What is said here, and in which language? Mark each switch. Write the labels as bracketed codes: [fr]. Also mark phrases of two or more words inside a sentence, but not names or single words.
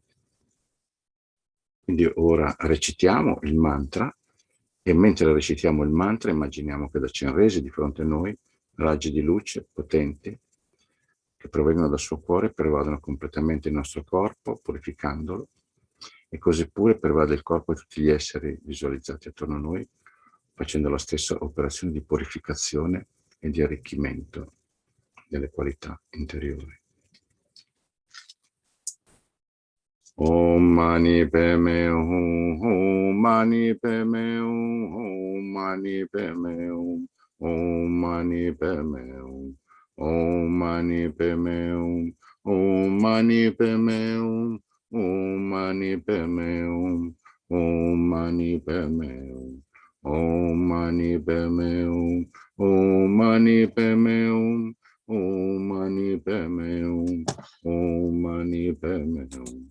[it] Quindi ora recitiamo il mantra e mentre recitiamo il mantra immaginiamo che da Chenrezig di fronte a noi raggi di luce potenti che provengono dal suo cuore pervadono completamente il nostro corpo purificandolo e così pure pervade il corpo di tutti gli esseri visualizzati attorno a noi facendo la stessa operazione di purificazione e di arricchimento delle qualità interiori. [sa] Om mani padme hum, om mani padme hum, om mani padme hum, om mani padme hum, om mani padme hum, om mani padme hum, om mani padme hum, om mani padme hum, om mani padme hum, om mani padme hum, om mani padme hum, om mani padme hum.